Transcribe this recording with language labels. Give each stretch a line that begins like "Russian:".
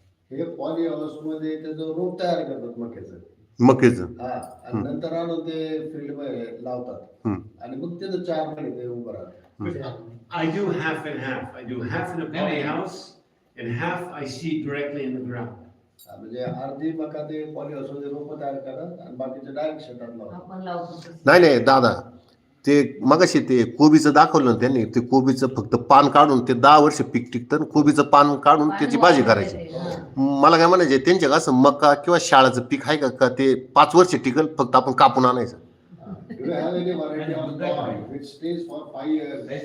Marathi: हे पॉली हाऊसमध्ये त्याचं रोप तयार करतात मक्याचं, हा, आणि नंतर आणून ते फील्ड मध्ये लावतात आणि मग त्याचं 4 महिने ते उभं राहतं.
English: I do half and half. I do half in a poly house and half I seed directly in the ground.
Marathi: म्हणजे अर्धी मका ते पॉली हाऊसमध्ये रोप तयार करतात आणि बाकीचे डायरेक्ट शेतात लावतात. आपण लावतो. नाही दादा, ते मगाशी ते कोबीचं दाखवलं ना त्यांनी, ते कोबीचं फक्त पान काढून ते 10 वर्ष पीक टिकतं आणि कोबीचं पान काढून त्याची भाजी करायची. मला काय म्हणायचे त्यांच्या असं मका किंवा शाळाचं पीक आहे का ते 5 वर्ष टिकल, फक्त आपण कापून आणायचं.
English: Do you have any variety of corn which stays for 5 years?